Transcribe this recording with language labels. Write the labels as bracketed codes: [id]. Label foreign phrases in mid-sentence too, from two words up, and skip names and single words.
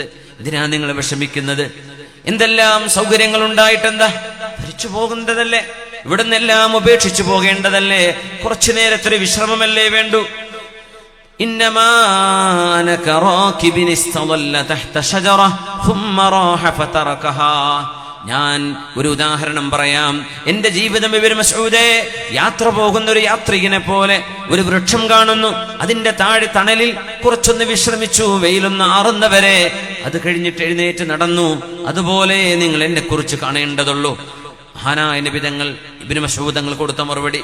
[ml] എന്തിനാ നിങ്ങൾ വിഷമിക്കുന്നത്? എന്തെല്ലാം സൗകര്യങ്ങൾ ഉണ്ടായിട്ടെന്താ? ഭരിച്ചു പോകുന്നതല്ലേ, ഇവിടുന്നെല്ലാം ഉപേക്ഷിച്ചു പോകേണ്ടതല്ലേ? കുറച്ചു നേരത്തൊരു വിശ്രമമല്ലേ വേണ്ടു? [ar] إنما أنا كراكب استظل تحت شجرة ثم راح فتركها. [ml] ഞാൻ ഒരു ഉദാഹരണം പറയാം. എന്റെ ജീവിതം ഇബ്നു മസ്ഊദേ യാത്ര പോകുന്ന ഒരു യാത്രികനെ പോലെ ഒരു വൃക്ഷം കാണുന്നു, അതിന്റെ താഴെ തണലിൽ കുറച്ചൊന്ന് വിശ്രമിച്ചു, വെയിലൊന്ന് ആറുന്നവരെ, അത് കഴിഞ്ഞിട്ട് എഴുന്നേറ്റ് നടന്നു. അതുപോലെ നിങ്ങൾ എന്നെ കുറിച്ച് കാണേണ്ടതുള്ളൂ. മഹാനായ നബി തങ്ങൾ ഇബ്നു മസ്ഊദ് തങ്ങൾ കൊടുത്ത മറുപടി.